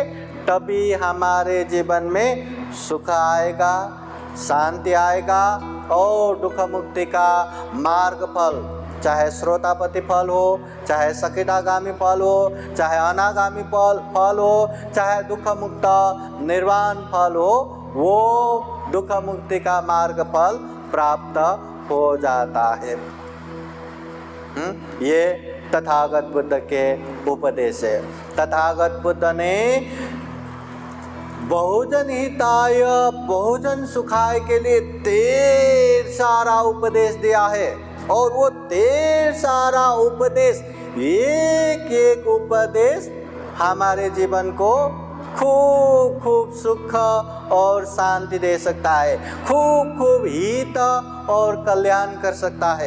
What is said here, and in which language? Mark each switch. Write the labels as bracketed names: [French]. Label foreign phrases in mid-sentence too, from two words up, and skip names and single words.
[Hindi] तभी हमारे जीवन में सुख आएगा, शांति आएगा, और दुख मुक्ति का मार्ग फल, चाहे श्रोतापति फल हो, चाहे सकितागामी फल हो, चाहे अनागामी फल हो, चाहे दुख मुक्त निर्वाण फल हो, वो दुख मुक्ति का मार्ग फल प्राप्त हो जाता है। ये तथागत बुद्ध के उपदेश है। तथागत बुद्ध ने [Pali] बहुजन हिताय बहुजन सुखाय [Hindi] के लिए ढेर सारा उपदेश दिया है, और वो ढेर सारा उपदेश, एक एक उपदेश हमारे जीवन को खूब खूब सुख और शांति दे सकता है, खूब खूब हित और कल्याण कर सकता है।